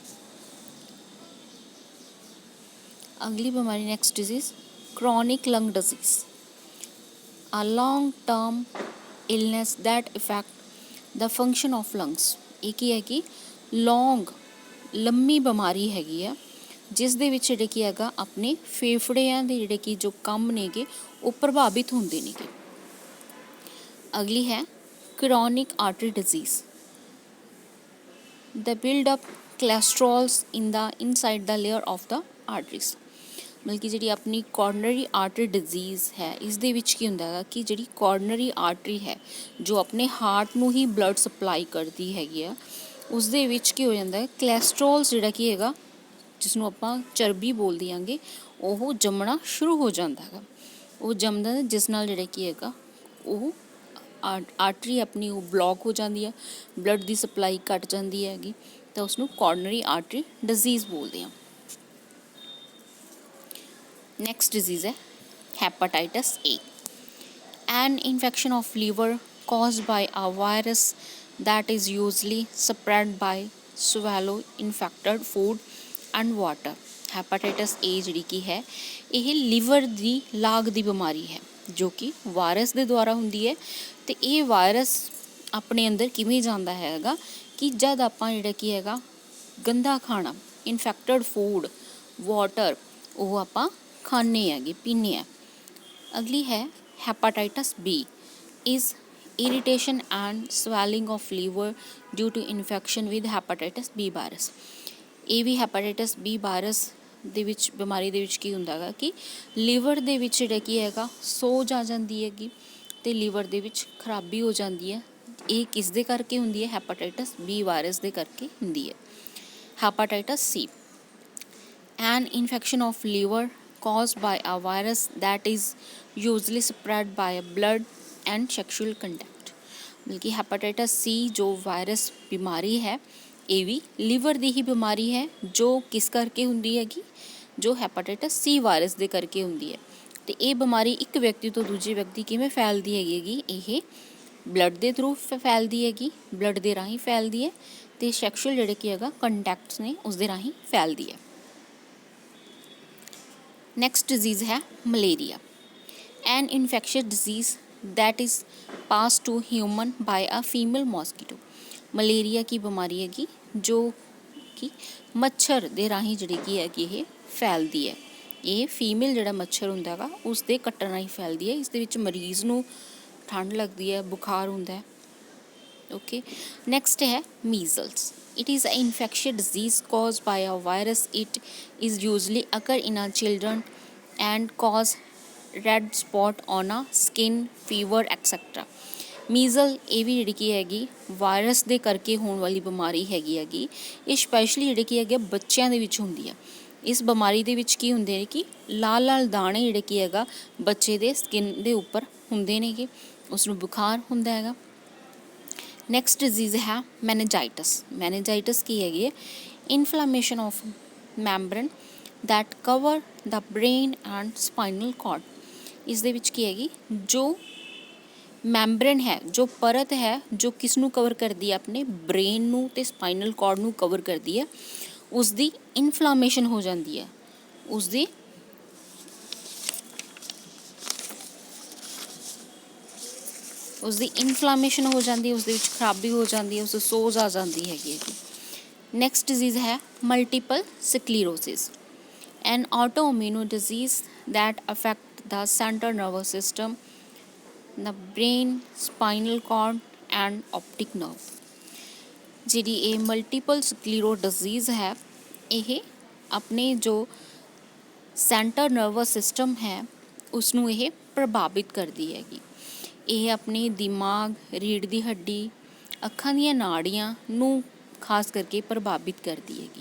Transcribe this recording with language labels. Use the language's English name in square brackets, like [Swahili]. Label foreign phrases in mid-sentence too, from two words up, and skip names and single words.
[Punjabi] ਅਗਲੀ ਬਿਮਾਰੀ [English] next disease chronic lung disease, a long term illness that affect the function of lungs। [Punjabi] ਇਹ ਕੀ ਹੈ ਕਿ ਲੰਮੀ ਬਿਮਾਰੀ ਹੈਗੀ ਆ, ਜਿਸ ਦੇ ਵਿੱਚ ਜਿਹੜੇ ਕੀ ਹੈਗਾ ਆਪਣੇ ਫੇਫੜਿਆਂ ਦੇ ਜਿਹੜੇ ਕਿ ਜੋ ਕੰਮ ਨੇਗੇ ਉਹ ਪ੍ਰਭਾਵਿਤ ਹੁੰਦੇ ਨੇਗੇ। ਅਗਲੀ ਹੈ [English] chronic artery disease, the build up cholesterols in the inside the layer of the arteries। [Punjabi] ਮਤਲਬ ਕਿ ਜਿਹੜੀ ਆਪਣੀ [English] coronary artery disease [Punjabi] ਹੈ, ਇਸ ਦੇ ਵਿੱਚ ਕੀ ਹੁੰਦਾ ਹੈਗਾ ਕਿ ਜਿਹੜੀ [English] coronary artery [Punjabi] ਹੈ, ਜੋ ਆਪਣੇ ਹਾਰਟ ਨੂੰ ਹੀ [English] blood supply [Punjabi] ਕਰਦੀ ਹੈਗੀ ਆ, ਉਸ ਦੇ ਵਿੱਚ ਕੀ ਹੋ ਜਾਂਦਾ ਹੈ, ਕੋਲੈਸਟਰੋਲ ਜਿਹੜਾ ਕੀ ਹੈਗਾ, ਜਿਸ ਨੂੰ ਆਪਾਂ ਚਰਬੀ ਬੋਲ ਦਿਆਂਗੇ, ਉਹ ਜੰਮਣਾ ਸ਼ੁਰੂ ਹੋ ਜਾਂਦਾ ਹੈਗਾ। ਉਹ ਜੰਮਦਾ, ਜਿਸ ਨਾਲ ਜਿਹੜਾ ਕੀ ਹੈਗਾ ਉਹ ਆਰਟਰੀ ਆਪਣੀ ਉਹ ਬਲੌਕ ਹੋ ਜਾਂਦੀ ਹੈ, ਬਲੱਡ ਦੀ ਸਪਲਾਈ ਘੱਟ ਜਾਂਦੀ ਹੈਗੀ, ਤਾਂ ਉਸਨੂੰ [English] coronary artery disease [Punjabi] ਬੋਲਦੇ ਹਾਂ। [English] Next disease ਹੈ hepatitis A, an infection of liver caused by a virus that is usually spread by swallow infected food and water। [Punjabi] ਹੈਪਾਟਾਈਟਸ A ਜਿਹੜੀ ਕੀ ਹੈ, ਇਹ ਲੀਵਰ ਦੀ ਲਾਗ ਦੀ ਬਿਮਾਰੀ ਹੈ, ਜੋ ਕਿ ਵਾਇਰਸ ਦੇ ਦੁਆਰਾ ਹੁੰਦੀ ਹੈ। ਅਤੇ ਇਹ ਵਾਇਰਸ ਆਪਣੇ ਅੰਦਰ ਕਿਵੇਂ ਜਾਂਦਾ ਹੈਗਾ ਕਿ ਜਦ ਆਪਾਂ ਜਿਹੜਾ ਕੀ ਹੈਗਾ ਗੰਦਾ ਖਾਣਾ, [English] infected food, [Punjabi] ਵਾਟਰ, ਉਹ ਆਪਾਂ ਖਾਂਦੇ ਹੈਗੇ, ਪੀਂਦੇ ਹਾਂ। ਅਗਲੀ ਹੈ [English] ਹੈਪਾਟਾਈਟਸ B, is irritation and swelling of liver due to infection with hepatitis B virus। [Punjabi] ਇਹ ਵੀ ਹੈਪਾਟਾਈਟਸ B ਵਾਇਰਸ ਦੇ ਵਿੱਚ ਬਿਮਾਰੀ ਦੇ ਵਿੱਚ ਕੀ ਹੁੰਦਾ ਹੈਗਾ ਕਿ ਲੀਵਰ ਦੇ ਵਿੱਚ ਜਿਹੜਾ ਕੀ ਹੈਗਾ ਸੋਜ ਆ ਜਾਂਦੀ ਹੈਗੀ, ਅਤੇ ਲੀਵਰ ਦੇ ਵਿੱਚ ਖਰਾਬੀ ਹੋ ਜਾਂਦੀ ਹੈ। ਇਹ ਕਿਸ ਦੇ ਕਰਕੇ ਹੁੰਦੀ ਹੈ? ਹੈਪਾਟਾਈਟਸ B ਵਾਇਰਸ ਦੇ ਕਰਕੇ ਹੁੰਦੀ ਹੈ। [English] ਹੈਪਾਟਾਈਟਸ C, an infection of liver caused by a virus that is usually spread by blood and sexual contact। [Punjabi] ਮਤਲਬ ਕਿ ਹੈਪਾਟਾਈਟਸ C ਜੋ ਵਾਇਰਸ ਬਿਮਾਰੀ ਹੈ, ਇਹ ਵੀ ਲੀਵਰ ਦੀ ਹੀ ਬਿਮਾਰੀ ਹੈ, ਜੋ ਕਿਸ ਕਰਕੇ ਹੁੰਦੀ ਹੈਗੀ, ਜੋ ਹੈਪਾਟਾਈਟਸ C ਵਾਇਰਸ ਦੇ ਕਰਕੇ ਹੁੰਦੀ ਹੈ। ਅਤੇ ਇਹ ਬਿਮਾਰੀ ਇੱਕ ਵਿਅਕਤੀ ਤੋਂ ਦੂਜੇ ਵਿਅਕਤੀ ਕਿਵੇਂ ਫੈਲਦੀ ਹੈਗੀ, ਇਹ ਬਲੱਡ ਦੇ ਥਰੂ ਫੈਲਦੀ ਹੈਗੀ, ਬਲੱਡ ਦੇ ਰਾਹੀਂ ਫੈਲਦੀ ਹੈ, ਅਤੇ ਸੈਕਸ਼ੂਅਲ ਜਿਹੜੇ ਕੀ ਹੈਗਾ ਕੰਟੈਕਟਸ ਨੇ ਉਸ ਦੇ ਰਾਹੀਂ ਫੈਲਦੀ ਹੈ। [English] next disease ਹੈ ਮਲੇਰੀਆ, an infectious disease that is passed to human by a female mosquito। [Punjabi] ਮਲੇਰੀਆ ਕੀ ਬਿਮਾਰੀ ਹੈਗੀ, ਜੋ ਕਿ ਮੱਛਰ ਦੇ ਰਾਹੀਂ ਜਿਹੜੀ ਕੀ ਹੈਗੀ ਇਹ ਫੈਲਦੀ ਹੈ। ਇਹ ਫੀਮੇਲ ਜਿਹੜਾ ਮੱਛਰ ਹੁੰਦਾ ਹੈਗਾ ਉਸ ਦੇ ਕੱਟਣ ਰਾਹੀਂ ਫੈਲਦੀ ਹੈ। ਇਸ ਦੇ ਵਿੱਚ ਮਰੀਜ਼ ਨੂੰ ਠੰਡ ਲੱਗਦੀ ਹੈ, ਬੁਖਾਰ ਹੁੰਦਾ ਹੈ। ਓਕੇ, ਨੈਕਸਟ ਹੈ ਮੀਜ਼ਲਸ, [English] it is an infectious disease caused by a virus। It is usually occur in a children and cause red spot on a skin, fever etc। [Punjabi] ਮੀਜ਼ਲ ਇਹ ਵੀ ਜਿਹੜੀ ਕੀ ਹੈਗੀ ਵਾਇਰਸ ਦੇ ਕਰਕੇ ਹੋਣ ਵਾਲੀ ਬਿਮਾਰੀ ਹੈਗੀ। ਇਹ ਸਪੈਸ਼ਲੀ ਜਿਹੜੇ ਕੀ ਹੈਗੇ ਬੱਚਿਆਂ ਦੇ ਵਿੱਚ ਹੁੰਦੀ ਆ। ਇਸ ਬਿਮਾਰੀ ਦੇ ਵਿੱਚ ਕੀ ਹੁੰਦੇ ਨੇ ਕਿ ਲਾਲ ਲਾਲ ਦਾਣੇ ਜਿਹੜੇ ਕੀ ਹੈਗਾ ਬੱਚੇ ਦੇ ਸਕਿਨ ਦੇ ਉੱਪਰ ਹੁੰਦੇ ਨੇਗੇ, ਉਸਨੂੰ ਬੁਖਾਰ ਹੁੰਦਾ ਹੈਗਾ। [English] next disease [Punjabi] ਹੈ ਮੈਨੇਜਾਈਟਸ। ਮੈਨੇਜਾਈਟਸ ਕੀ ਹੈਗੀ ਹੈ? [English] inflammation of membrane that cover the brain and spinal cord। [Punjabi] ਇਸ ਦੇ ਵਿੱਚ ਕੀ ਹੈਗੀ, ਜੋ ਮੈਂਬਰਨ ਹੈ, ਜੋ ਪਰਤ ਹੈ, ਜੋ ਕਿਸ ਨੂੰ ਕਵਰ ਕਰਦੀ ਹੈ, ਆਪਣੇ ਬ੍ਰੇਨ ਨੂੰ ਤੇ [English] spinal cord [Punjabi] ਨੂੰ ਕਵਰ ਕਰਦੀ ਹੈ, ਉਸ ਦੀ ਇਨਫਲਾਮੇਸ਼ਨ ਹੋ ਜਾਂਦੀ ਹੈ, ਉਸ ਦੀ ਇਨਫਲਾਮੇਸ਼ਨ ਹੋ ਜਾਂਦੀ ਹੈ, ਉਸ ਦੇ ਵਿੱਚ ਖਰਾਬੀ ਹੋ ਜਾਂਦੀ ਹੈ, ਉਸ ਸੋਜ ਆ ਜਾਂਦੀ ਹੈਗੀ। [English] next disease ਹੈ ਮਲਟੀਪਲ ਸਕਲੀਰੋਸਿਸ, an autoimmune disease that affect the central nervous system, the brain, spinal cord and optic nerve। [Punjabi] ਜਿਹੜੀ ਇਹ [English] multiple sclero disease [Punjabi] ਹੈ, ਇਹ ਆਪਣੇ ਜੋ [English] center nervous system [Punjabi] ਹੈ ਉਸ ਨੂੰ ਇਹ ਪ੍ਰਭਾਵਿਤ ਕਰਦੀ ਹੈਗੀ। ਇਹ ਆਪਣੇ ਦਿਮਾਗ, ਰੀੜ੍ਹ ਦੀ ਹੱਡੀ, ਅੱਖਾਂ ਦੀਆਂ ਨਾੜੀਆਂ ਨੂੰ ਖਾਸ ਕਰਕੇ ਪ੍ਰਭਾਵਿਤ ਕਰਦੀ ਹੈਗੀ।